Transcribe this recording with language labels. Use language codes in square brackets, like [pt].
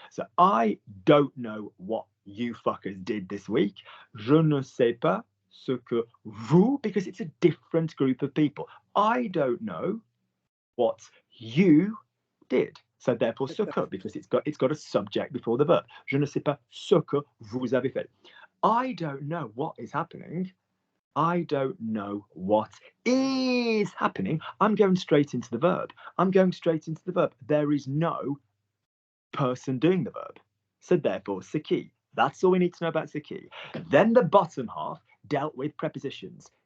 [en] So I don't know what you fuckers did this week. [fr] Je ne sais pas ce que vous, [en] because it's a different group of people. I don't know what you did. So therefore, ce que, because it's got a subject before the verb. [fr] Je ne sais pas ce que vous avez fait. [en] I don't know what is happening. I don't know what is happening. I'm going straight into the verb. I'm going straight into the verb. There is no person doing the verb. So therefore, ce qui. That's all we need to know about ce qui. Then the bottom half dealt with prepositions.